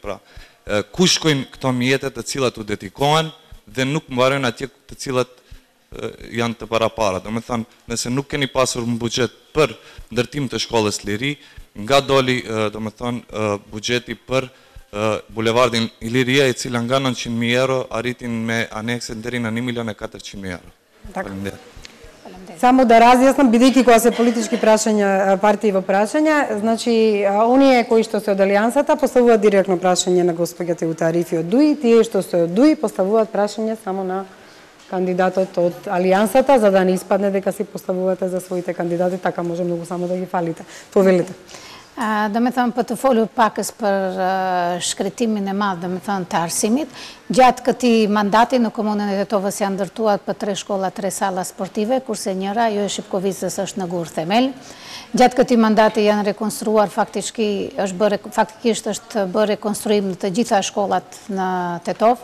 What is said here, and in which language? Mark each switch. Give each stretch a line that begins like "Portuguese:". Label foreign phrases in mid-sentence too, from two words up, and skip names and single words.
Albanian: Pra, ku shkojnë këto mjetet të cilat u dedikohen dhe nuk mbarojnë atje të cilat janë të parapara. Do me thënë, nëse nuk keni pasur në buxhet për ndërtim të shkollës liri, nga doli, do me thënë, buxheti për Bulevardin Iliria, i cila nga 900.000 euro arritin me anekse deri në 1.400.000 euro.
Macedonian: Само да разјаснам, бидејќи кога се политички прашања, партии во прашања, значи, оние кои што се од Алијансата поставуваат директно прашање на господја Теута Арифи од ДУИ, тие што се од ДУИ поставуваат прашање само на кандидатот од Алијансата, за да не испадне дека си поставувате за своите кандидати, така може многу само да ги фалите. Повелете.
Albanian: Да me thënë për të folur pakës për shkretimin e madh, da me thënë të arsimit, gjatë këti mandati në komunën e Tetovës janë ndërtuar për 3 shkolla, 3 salla sportive, kurse njëra, jo e Shqipkovicës, është në Gur Themel. Gjatë këti mandati janë rekonstruar, faktikisht është bërë rekonstruim në të gjitha shkollat në Tetov.